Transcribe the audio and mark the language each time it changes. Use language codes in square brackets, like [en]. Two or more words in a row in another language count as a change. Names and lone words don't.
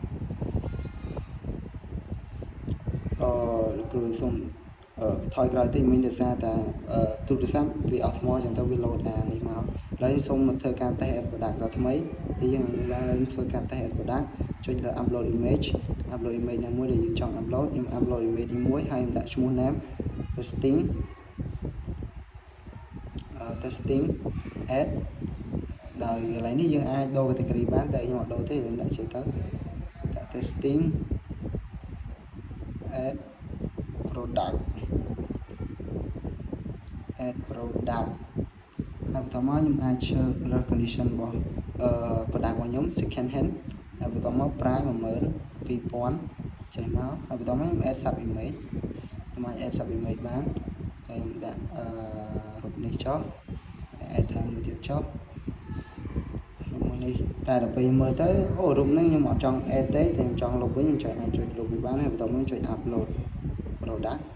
[km] លោកគ្រូសូមថយក្រោយតិចមិញដោយសារតែទូរស័ព្ទវាអស់ថ្មចឹងទៅវា load អានេះមកឥឡូវសូមមកធ្វើការ [en] test add product [km] សាថ្មីទីយើងឡើងធ្វើការ [en] test add product [km] ចុចលើ [en] upload image [km] ណាមួយដែលយើងចង់ upload ខ្ញុំ [en] upload image [km] នេះមួយហើយខ្ញុំដាក់ឈ្មោះ [en] name testing [km] add ដោយកន្លែងនេះយើងអាចដូរ category បានតែខ្ញុំអត់ដូរទេខ្ញុំដាក់ចេះទៅដាក់ [en] testing add product [km] ហើយ បន្តមកខ្ញុំអាច [en] share condition [km] របស់product របស់ខ្ញុំ [en] second hand [km] ហើយបន្តមក price 12000ចេះមកហើយបន្តមកខ្ញុំ [en] add sub image [km] ខ្ញុំអាច [en] add sub image [km] បានហើយខ្ញុំដាក់រូបនេះចុះ add ថែមមួយទៀតចុះរូបមួយនេះតែដល់ពេលមើលទៅអូរូបហ្នឹងខ្ញុំអត់ចង់ add ទេតែខ្ញុំចង់លុបវិញខ្ញុំអាចចុចលុបវាបានហើយបន្តមកចុច [en] upload product